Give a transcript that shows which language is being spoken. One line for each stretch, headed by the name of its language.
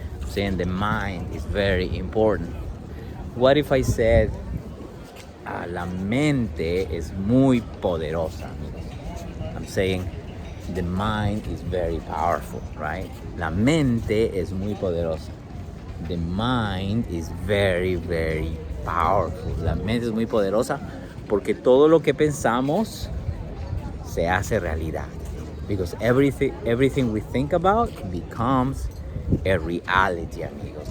English: I'm saying the mind is very important. What if I said
Spanish: la mente es muy poderosa, amigos?
English: I'm saying the mind is very powerful, right?
Spanish: La mente es muy poderosa.
English: The mind is very powerful.
Spanish: La mente es muy poderosa porque todo lo que pensamos se hace realidad.
English: Because everything we think about becomes a reality, amigos.